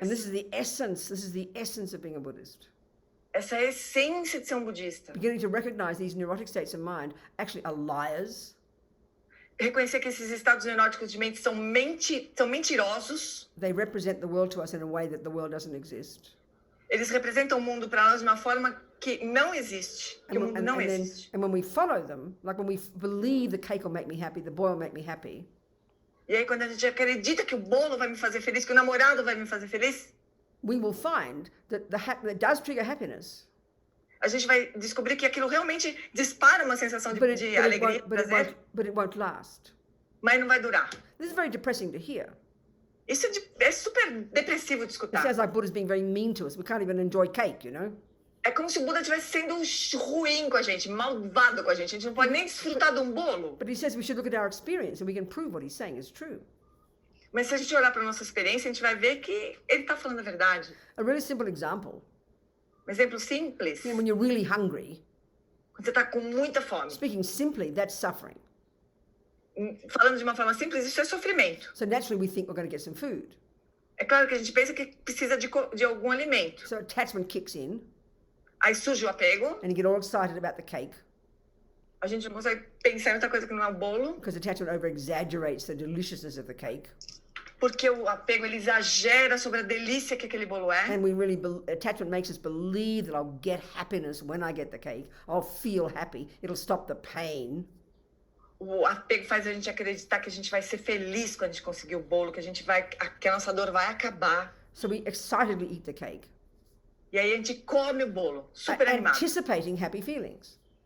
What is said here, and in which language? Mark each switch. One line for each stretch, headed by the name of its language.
English: And this is the essence of being a Buddhist.
Portuguese: Essa é a essência de ser um budista.
English: Beginning to recognize these neurotic states of mind actually are liars.
Portuguese: Reconhecer que esses estados neuróticos de mente são mentirosos.
English: They represent the world to us in a way that the world doesn't exist.
Portuguese: Eles representam o mundo para nós de uma forma que não existe. Que o mundo não existe.
English: And when we follow them, like when we believe the cake will make me happy, the boy will make me happy,
Portuguese: E aí, quando a gente acredita que o bolo vai me fazer feliz, que o namorado vai me fazer feliz,
English: we will find that that does trigger happiness.
Portuguese: a gente vai descobrir que aquilo realmente dispara uma sensação de alegria, prazer,
English: But it won't last.
Portuguese: mas não vai durar.
English: This is very depressing to hear.
Portuguese: Isso é super depressivo de escutar.
English: sounds like Buddha's being very mean to us. We can't even enjoy cake, you know?
Portuguese: É como se o Buda estivesse sendo ruim com a gente, malvado com a gente. A gente não pode nem desfrutar de um bolo.
English: But he says we should look at our experience and we can prove what he's saying is true.
Portuguese: Mas se a gente olhar para a nossa experiência, a gente vai ver que ele está falando a verdade.
English: A really simple example,
Portuguese: Um exemplo simples.
English: when you're really hungry,
Portuguese: Quando você está com muita fome.
English: speaking simply, that's suffering.
Portuguese: Falando de uma forma simples, isso é sofrimento.
English: So naturally we think we're going to get some food.
Portuguese: É claro que a gente pensa que precisa de algum alimento.
English: So attachment kicks in.
Portuguese: Aí surge o apego.
English: And you get all excited about the cake.
Portuguese: A gente não consegue pensar em outra coisa que não é o bolo.
English: Because attachment over-exaggerates the deliciousness of the cake.
Portuguese: Porque o apego, ele exagera sobre a delícia que aquele bolo é.
English: And attachment makes us believe that I'll get happiness when I get the cake. I'll feel happy. It'll stop the pain.
Portuguese: O apego faz a gente acreditar que a gente vai ser feliz quando a gente conseguir o bolo, que a nossa dor vai acabar.
English: So we excitedly eat the cake.
Portuguese: E aí a gente come o bolo, super animado.
English: Anticipating happy feelings.